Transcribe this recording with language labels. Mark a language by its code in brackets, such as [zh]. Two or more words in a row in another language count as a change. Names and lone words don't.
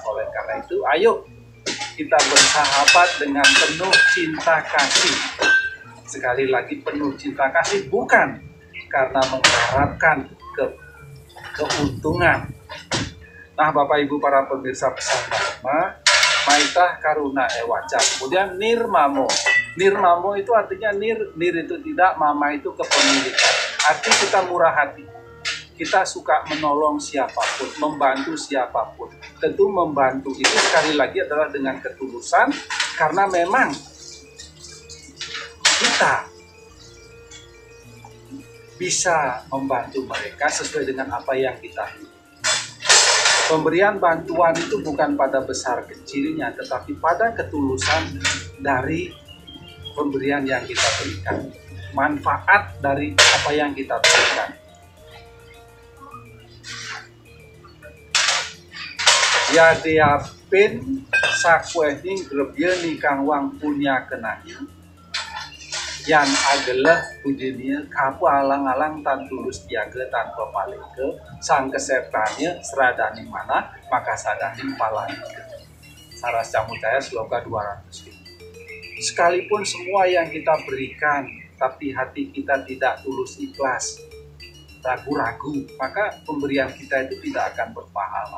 [id] Oleh karena itu, ayo kita bersahabat dengan penuh cinta kasih. Sekali lagi penuh cinta kasih bukan karena mengharapkan keuntungan. Nah, Bapak Ibu para pemirsa pesan Dharma, [sa] maitah karuna ewaca. [id] Kemudian nirmamo. Nirmamo itu artinya nir itu tidak, mama itu kepemilikan. Arti kita murah hati. Kita suka menolong siapapun, membantu siapapun. Tentu membantu itu sekali lagi adalah dengan ketulusan, karena memang kita bisa membantu mereka sesuai dengan apa yang kita ingin. Pemberian bantuan itu bukan pada besar kecilnya, tetapi pada ketulusan dari pemberian yang kita berikan. Manfaat dari apa yang kita berikan. [kaw] Ya diapin sakwehing grebye kang wang punya kenanya yang agelah pujinya kapu alang-alang tan tulus tiaga tanpa paling ke sang kesertanya seradani mana maka sadani paling ke. [id] Saras Camucaya Sloka 200. Sekalipun semua yang kita berikan tapi hati kita tidak tulus ikhlas, ragu-ragu, maka pemberian kita itu tidak akan berpahala.